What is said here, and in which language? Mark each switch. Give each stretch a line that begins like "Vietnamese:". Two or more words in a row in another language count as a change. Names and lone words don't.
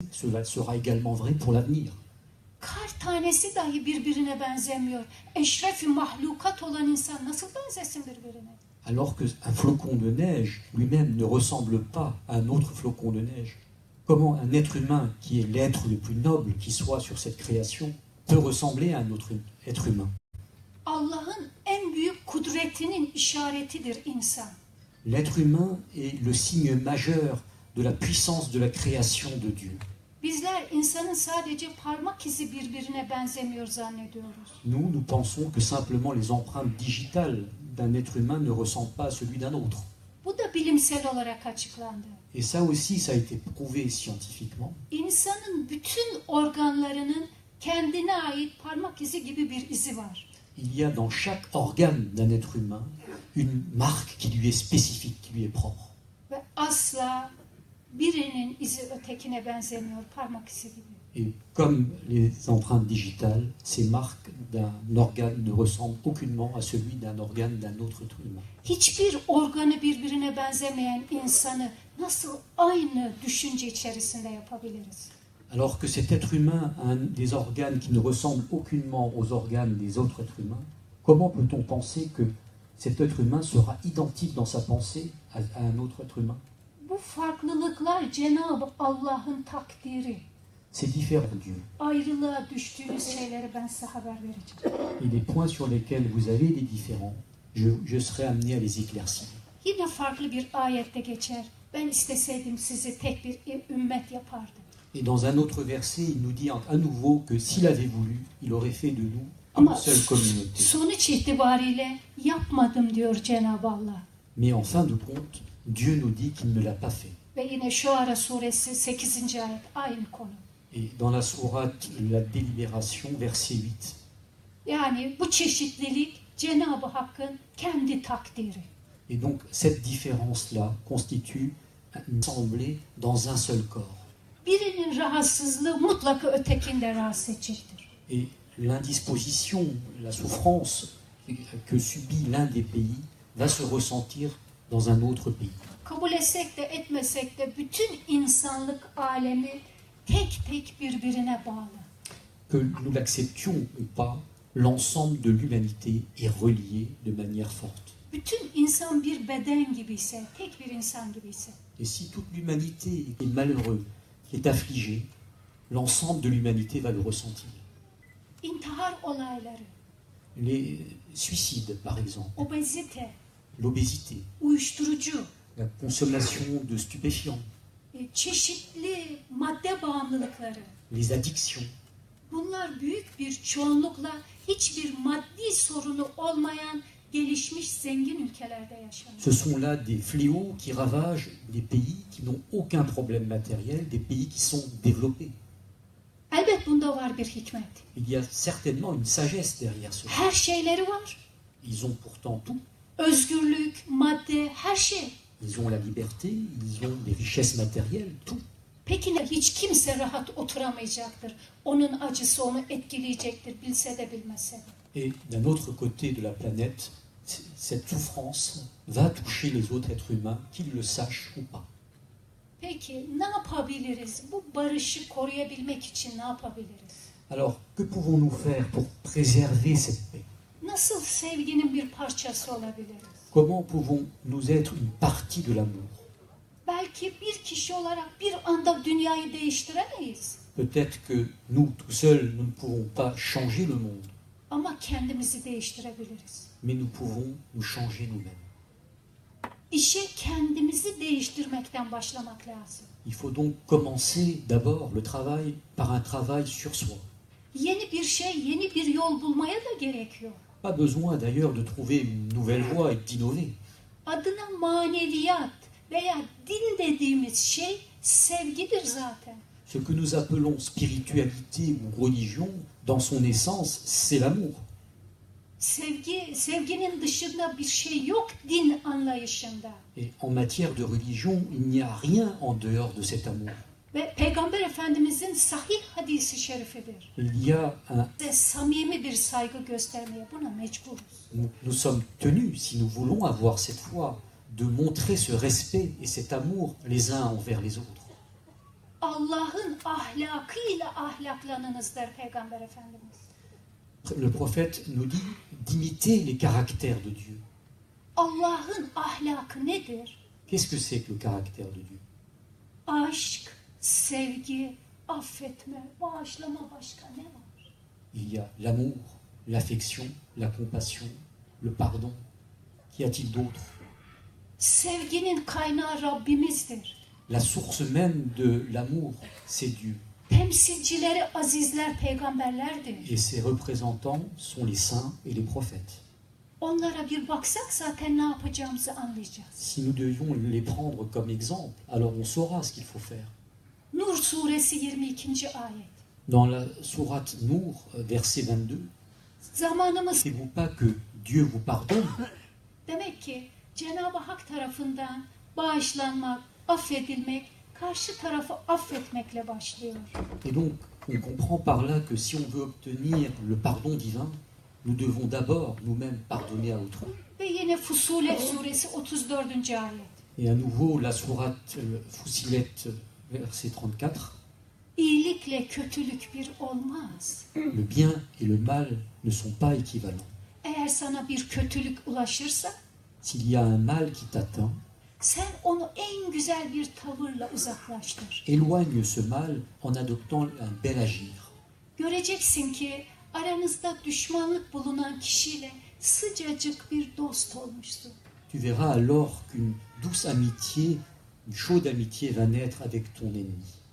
French: cela sera également vrai pour l'avenir.
Turkish: Kar tanesi dahi birbirine benzemiyor. Eşref-i mahlukat olan insan nasıl benzesin birbirine?
French: Alors qu'un flocon de neige lui-même ne ressemble pas à un autre flocon de neige. Comment un être humain, qui est l'être le plus noble qui soit sur cette création, peut ressembler à un autre être humain?
Turkish: Allah'ın en büyük kudretinin işaretidir insan.
French: L'être humain est le signe majeur de la puissance de la création de Dieu.
Turkish: Bizler insanın sadece parmak izi birbirine benzemiyor zannediyoruz.
French: Nous pensons que simplement les empreintes digitales d'un être humain ne ressemblent pas à celui d'un autre.
Turkish: Bu da bilimsel olarak açıklandı.
French: Et ça aussi, ça a été prouvé scientifiquement.
Turkish: İnsanın bütün organlarının kendine ait parmak izi gibi bir izi var.
French: Il y a dans chaque organe d'un être humain une marque qui lui est spécifique, qui lui est propre.
Turkish: Ve asla birinin izi ötekine benzemiyor parmak izi gibi.
French: Et comme les empreintes digitales, ces marques d'un organe ne ressemblent aucunement à celui d'un organe d'un autre être humain.
Turkish: Hiçbir organı birbirine benzemeyen insanı nasıl aynı düşünce içerisinde yapabiliriz?
French: Alors que cet être humain a des organes qui ne ressemblent aucunement aux organes des autres êtres humains, comment peut-on penser que cet être humain sera identique dans sa pensée à un autre être humain?
Turkish: Bu farklılıklar Cenab-ı Allah'ın takdiri.
French: C'est différent, Dieu.
Turkish: Ayrılığa düştüğünüz şeyleri ben size haber vereceğim.
French: Et les points sur lesquels vous avez des différends, je serai amené à les éclaircir.
Turkish: Yine farklı bir ayette geçer. Ben isteseydim sizi tek bir ümmet yapardım.
French: Et dans un autre verset, il nous dit à nouveau que s'il avait voulu, il aurait fait de nous une
Turkish: Ama
French: seule communauté.
Turkish: sonuç itibariyle yapmadım diyor Cenab-ı Allah.
French: Mais en fin de compte, Dieu nous dit qu'il ne l'a pas fait.
Turkish: Ve yine Şuara suresi 8. ayet aynı konu.
French: Et dans la sourate La Délibération, verset 8,
Turkish: Yani bu çeşitlilik Cenab-ı Hakk'ın kendi takdiri.
French: et donc cette différence-là constitue une assemblée dans un seul corps.
Turkish: Birinin rahatsızlığı mutlaka ötekinde rahatsız edecektir.
French: Et l'indisposition, la souffrance que subit l'un des pays va se ressentir dans un autre pays.
Turkish: Kabul etsek de etmesek de bütün insanlık alemi tek tek birbirine bağlı.
French: Que nous l'acceptions ou pas, l'ensemble de l'humanité est relié de manière forte.
Turkish: Bütün insan bir beden gibiyse, tek bir insan gibiyse,
French: Et si toute l'humanité est malheureuse, est affligée, l'ensemble de l'humanité va le ressentir.
Turkish: intihar olayları,
French: Les suicides, par exemple,
Turkish: obezite,
French: l'obésité,
Turkish: uyuşturucu,
French: la consommation de stupéfiants,
Turkish: çeşitli madde bağımlılıkları,
French: les addictions,
Turkish: bunlar büyük bir çoğunlukla hiçbir maddi sorunu olmayan gelişmiş zengin ülkelerde yaşanıyor.
French: ce sont là des fléaux qui ravagent des pays qui n'ont aucun problème matériel, des pays qui sont développés.
Turkish: Elbet bunda var bir hikmet.
French: Il y a certainement une sagesse derrière cela.
Turkish: Her şeyleri var.
French: Ils ont pourtant tout.
Turkish: Özgürlük, madde, her şey.
French: Ils ont la liberté, ils ont des richesses matérielles, tout.
Turkish: Peki hiç kimse rahat oturamayacaktır. Onun acısı onu etkileyecektir, bilse de bilmese de.
French: Et d'un autre côté de la planète, cette souffrance va toucher les autres êtres humains, qu'ils le sachent ou pas.
Turkish: Peki ne yapabiliriz? Bu barışı koruyabilmek için ne yapabiliriz?
French: Alors, que pouvons-nous faire pour préserver cette paix?
Turkish: Nasıl sevginin bir parçası olabiliriz?
French: Comment pouvons-nous être une partie de l'amour?
Turkish: Belki bir kişi olarak bir anda dünyayı değiştiremeyiz.
French: Peut-être que nous, tout seuls, nous ne pouvons pas changer le monde,
Turkish: Ama kendimizi değiştirebiliriz.
French: mais nous pouvons nous changer nous-mêmes.
Turkish: İşe kendimizi değiştirmekten başlamak lazım.
French: Il faut donc commencer d'abord le travail par un travail sur soi.
Turkish: Yeni bir şey, yeni bir yol bulmaya da gerekiyor.
French: Pas besoin d'ailleurs de trouver une nouvelle voie et d'innover.
Turkish: Adına maneviyat veya din dediğimiz şey sevgidir zaten.
French: Ce que nous appelons spiritualité ou religion, dans son essence, c'est l'amour.
Turkish: Sevginin dışında bir şey yok din anlayışında.
French: Et en matière de religion, il n'y a rien en dehors de cet amour.
Turkish: Ve Peygamber Efendimizin sahih hadisi şerifidir.
French: Il y a
Turkish: Ve samimi bir saygı göstermeye buna mecburuz.
French: nous sommes tenus, si nous voulons avoir cette foi, de montrer ce respect et cet amour les uns envers les autres.
Turkish: Allah'ın ahlakıyla ahlaklanınız der Peygamber Efendimiz.
French: Le prophète nous dit d'imiter les caractères de Dieu.
Turkish: Allah'ın ahlakı nedir?
French: Qu'est-ce que c'est que le caractère de Dieu?
Turkish: Aşk, sevgi, affetme, bağışlama, başka ne var?
French: Il y a l'amour, l'affection, la compassion, le pardon. Qu'y a-t-il d'autre?
Turkish: Sevginin kaynağı Rabbimizdir.
French: La source même de l'amour, c'est Dieu.
Turkish: Temsilcileri azizler peygamberlerdir.
French: Et ses représentants sont les saints et les prophètes.
Turkish: Onlara bir baksak zaten ne yapacağımızı anlayacağız.
French: Si nous devions les prendre comme exemple, alors on saura ce qu'il faut faire.
Turkish: Nur suresi 22. ayet.
French: Dans la sourate Nour, verset 22,
Turkish: Zamanımız
French: ne savez-vous pas que Dieu vous pardonne?
Turkish: demek ki Cenab-ı Hak tarafından bağışlanmak, affedilmek, karşı tarafı affetmekle başlıyor.
French: Et donc, on comprend par là que si on veut obtenir le pardon divin, nous devons d'abord nous-mêmes pardonner à autrui.
Turkish: Ve yine Fusilet suresi 34. ayet.
French: Et à nouveau, la sourate Fussilet, verset 34,
Turkish: İyilikle kötülük bir olmaz.
French: le bien et le mal ne sont pas équivalents.
Turkish: Eğer sana bir kötülük ulaşırsa,
French: S'il y a un mal qui t'atteint,
Turkish: sen onu en güzel bir tavırla uzaklaştır.
French: éloigne ce mal en adoptant un bel agir.
Turkish: Göreceksin ki aranızda düşmanlık bulunan kişiyle sıcacık bir dost olmuşsun.
French: Tu verras alors qu'une douce amitié, une chaude amitié va naître avec ton ennemi.